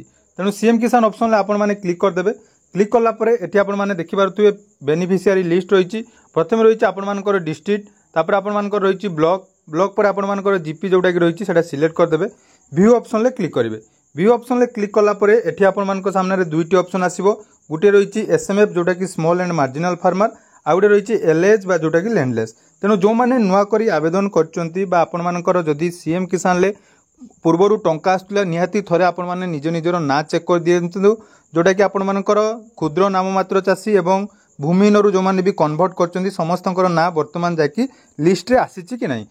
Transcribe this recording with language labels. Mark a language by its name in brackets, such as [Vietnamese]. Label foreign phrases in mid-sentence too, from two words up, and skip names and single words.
[Odia] ତେଣୁ ସିଏମ କିସାନ ଅପ୍ସନ ରେ ଆପଣ ମାନେ କ୍ଲିକ କରିଦେବେ। କ୍ଲିକ କଲା ପରେ ଏଠି ଆପଣ ମାନେ ଦେଖି ପାରୁଥିବେ [English] beneficiary list [Odia] ରହିଛି। ପ୍ରଥମ ରହିଛି ଆପଣ ମାନଙ୍କର ଡିଷ୍ଟ୍ରିକ୍ଟ ତା'ପରେ ଆପଣ ମାନଙ୍କର ରହିଛି ବ୍ଲକ ପରେ ଆପଣ ମାନଙ୍କର ଜିପି ଯୋଉଟା କି ରହିଛି ସେଇଟା ସିଲେକ୍ଟ କରିଦେବେ। [English] view option [Odia] ରେ କ୍ଲିକ କରିବେ। [English] view option [Odia] ରେ କ୍ଲିକ କଲା ପରେ ଏଠି ଆପଣ ମାନଙ୍କର ସାମ୍ନାରେ ଦୁଇଟି ଅପ୍ସନ ଆସିବ। ଗୋଟେ ରହିଛି ଏସଏମଏଫ ଯୋଉଟା କି [English] small and marginal farmer [Odia] ଆଉ ଗୋଟେ ରହିଛି ଏଲଏଚ ବା ଯୋଉଟା କି ଲ୍ୟାଣ୍ଡଲେସ। ତେଣୁ ଯୋଉ ମାନେ ନୂଆ କରି ଆବେଦନ କରିଛନ୍ତି ବା ଆପଣ ମାନଙ୍କର ଯଦି ସିଏମ କିସାନ ରେ ପୂର୍ବରୁ ଟଙ୍କା ଆସୁଥିଲା ନାହିଁ ଥରେ ଆପଣ ମାନେ ନିଜ ନିଜର ନାଁ ଚେକ କରିଦିଅନ୍ତୁ ଯୋଉଟା କି ଆପଣ ମାନଙ୍କର କ୍ଷୁଦ୍ର ନାମମାତ୍ର ଚାଷୀ ଏବଂ ଭୂମିହୀନ ଯୋଉ ମାନେ ବି କନଭର୍ଟ କରିଛନ୍ତି ସମସ୍ତଙ୍କର ନାଁ ବର୍ତ୍ତମାନ ଯାକି ଲିଷ୍ଟରେ ଆସିଛି କି ନାହିଁ।